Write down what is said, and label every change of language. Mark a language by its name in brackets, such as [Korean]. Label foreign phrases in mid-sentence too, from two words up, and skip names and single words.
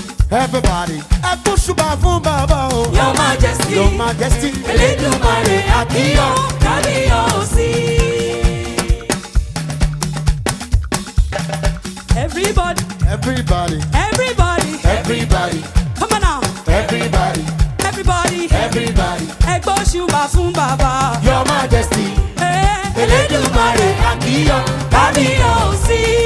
[Yoruba] Everybody, ẹ gbóṣùbà fún bàbá o. [English] Your Majesty, Your Majesty. [Yoruba] Elédùmarè, à kí ọ, kábíyèsí. [English] Everybody. Everybody. Everybody. Everybody. Come on now. Everybody. Everybody. Everybody. [Yoruba] Ẹ gbóṣùbà fún bàbá. [English] Your Majesty. [Yoruba] Eh. Elédùmarè, à kí ọ, kábíyèsí.